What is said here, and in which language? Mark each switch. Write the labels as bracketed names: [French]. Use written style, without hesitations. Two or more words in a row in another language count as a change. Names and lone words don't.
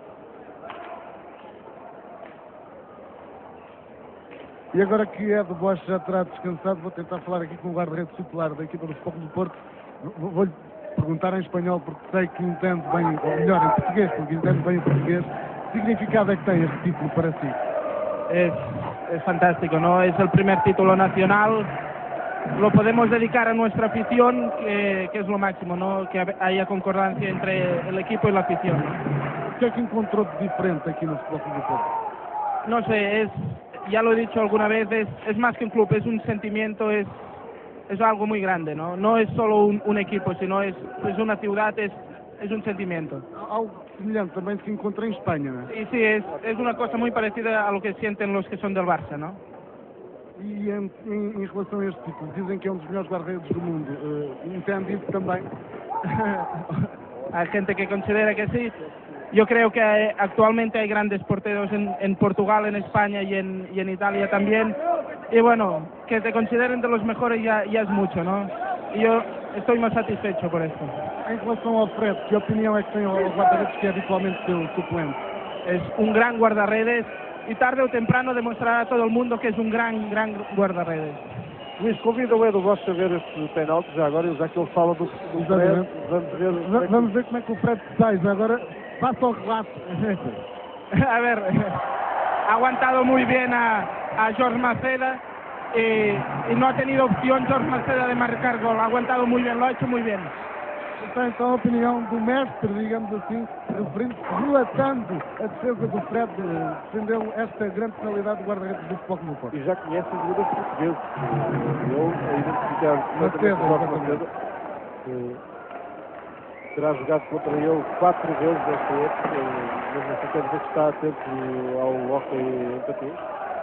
[Portuguese] E agora que Ed Bosch já terá descansado, vou tentar falar aqui com o guarda-redes titular da equipa do Futebol Clube do Porto. Vou-lhe perguntar em espanhol porque sei que entende bem, ou melhor, em português, porque entende bem o português. Que significado é que tem este título para si? [Spanish] Es fantástico, ¿no? Es el primer título nacional. Lo podemos dedicar a nuestra afición, que es lo máximo, ¿no? Que haya concordancia entre el equipo y la afición, ¿no? [Portuguese] O que é que encontrou de diferente aqui no Futebol Clube do Porto? No sé, ya lo he dicho alguna vez, es más que un club, es un sentimiento, es algo muy grande, ¿no? No es solo un equipo, sino es una ciudad, es un sentimiento. Algo semelhante também se encontra em Espanha, ¿no? [Spanish] Y sí, es una cosa muy parecida a lo que sienten los que son del Barça, ¿no? [Portuguese] E em relação a este título, dizem que é um dos melhores guarda-redes do mundo. Entende isso também? [Spanish] Hay gente que considera que sí. Yo creo que actualmente hay grandes porteros en Portugal, en España y en Italia también. Y bueno, que te consideren de los mejores ya es mucho, ¿no? Y yo estoy más satisfecho por esto. [Portuguese] Em relação ao Fred, que opinião é que tem ao guarda-redes que é habitualmente seu suplente? [Spanish] Es un gran guardarredes y tarde o temprano demostrará a todo el mundo que es un gran guardarredes. [Portuguese] Luís, convida o Edu Bosch a ver este penalti já agora, já que ele fala do Fred. Vamos ver como é que o Fred sai. Já agora passa o relato. [Spanish] A ver, ha aguantado muy bien a Jorge Maceda y no ha tenido opción Jorge Maceda de marcar gol. Ha aguantado muy bien, lo ha hecho muy bien. [Portuguese] Está então a opinião do mestre, digamos assim, relatando a defesa do Fred, defendeu esta grande penalidade do guarda-redes do Futebol Clube do Porto. E já conhece os jogadores portugueses. Ele a identificar completamente o Jorge Maceda. Terá jogado contra ele 4 vezes esta época, mesmo assim quer dizer que está atento ao hockey em patins.